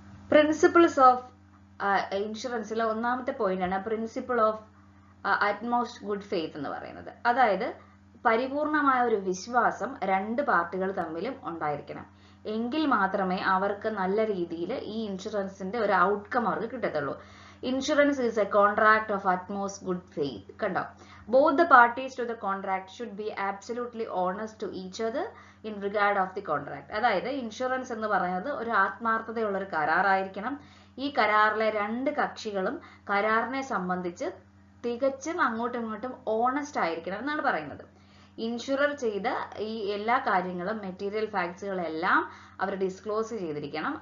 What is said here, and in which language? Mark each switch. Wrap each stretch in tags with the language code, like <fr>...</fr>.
<ml>Principles of ഇൻഷുറൻസിലെ ഒന്നാമത്തെ point ആണ് principle of utmost good faith എന്ന് പറയുന്നത്. അതായത് പരിപൂർണമായ ഒരു വിശ്വാസം രണ്ട് പാർട്ടികൾ തമ്മിലും ഉണ്ടായിരിക്കണം. എങ്കിൽ മാത്രമേ അവർക്ക് നല്ല രീതിയിൽ ഈ ഇൻഷുറൻസിന്റെ ഒരു ഔട്ട്കം അവർക്ക് കിട്ടത്തുള്ളൂ.</ml> <en>Insurance is a contract of utmost good faith.</en> <ml>കണ്ടോ,</ml> <en>both the parties to the contract should be absolutely honest to each other in regard of the contract.</en> <ml>അതായത് ഇൻഷുറൻസ് എന്ന് പറയുന്നത് ഒരു ആത്മാർത്ഥതയുള്ള ഒരു കരാറായിരിക്കണം. ഈ കരാറിലെ രണ്ട് കക്ഷികളും കരാറിനെ സംബന്ധിച്ച് തികച്ചും അങ്ങോട്ടും ഇങ്ങോട്ടും ഓണസ്റ്റ് ആയിരിക്കണം എന്നാണ് പറയുന്നത്. ഇൻഷുറർ ചെയ്ത ഈ എല്ലാ കാര്യങ്ങളും മെറ്റീരിയൽ ഫാക്ട്സുകളെല്ലാം അവർ ഡിസ്ക്ലോസ് ചെയ്തിരിക്കണം.</ml>